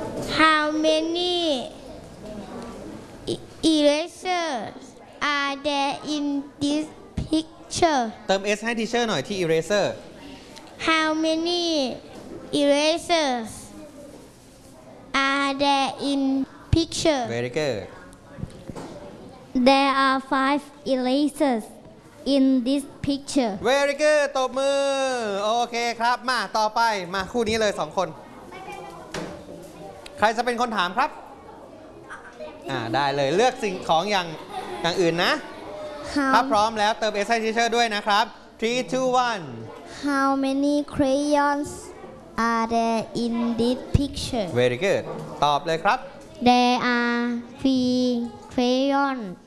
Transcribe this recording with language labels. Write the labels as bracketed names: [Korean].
[English] How many erasers are there in this picture [Thai] เติม S ให้ทีเชอร์หน่อยที่ eraser [English] How manyerasers are there in picture Very good There are 5 erasers in this picture Very good [Thai] ตบมือโอเคครับมาต่อไปมาคู่นี้เลย2คนใครจะเป็นคนถามครับได้เลยเลือกสิ่งของอย่างอื่นนะถ้าพร้อมแล้วเติม S ให้ teacher ด้วยนะครับ3 2 1 [English] How many crayonsAre there in this picture? Very good. [Thai] ตอบเลยครับ [English] There are three crayons.